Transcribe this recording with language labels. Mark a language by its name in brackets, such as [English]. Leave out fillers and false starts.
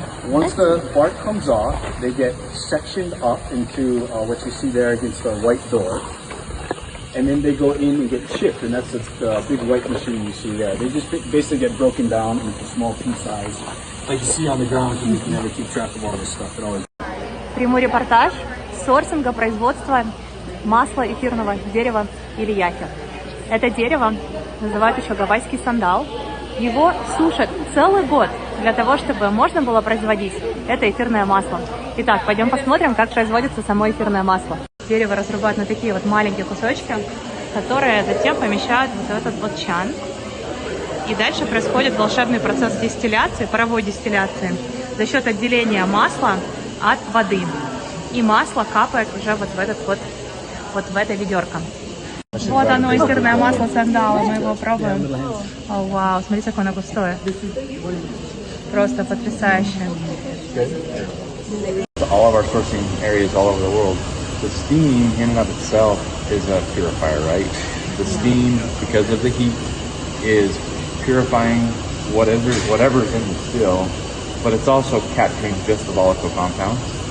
[English] Once the bark comes off, they get sectioned up into what you see there against the white door. And then they go in and get chipped, and that's the big white machine you see there. They just basically get broken down into small pea size, like you see on the ground, because you can never keep track of all this stuff. It always... [Russian] Приму репортаж сорсинга производства масла эфирного дерева ильяхи. Это дерево называют еще гавайский сандал. Его сушат целый год для того, чтобы можно было производить это эфирное масло. Итак, пойдем посмотрим, как производится само эфирное масло. Дерево разрубают на такие вот маленькие кусочки, которые затем помещают вот в этот вот чан. И дальше происходит волшебный процесс дистилляции, паровой дистилляции, за счет отделения масла от воды. И масло капает уже вот в этот вот в это ведерко. Вот оно, эфирное масло сандала, мы его пробуем. О, вау, смотрите, какое оно густое. Просто потрясающе. [English] All of our sourcing areas all over the world. The steam in and of itself is a purifier, right? The steam, because of the heat, is purifying whatever's in the still, but it's also capturing just the volatile compounds.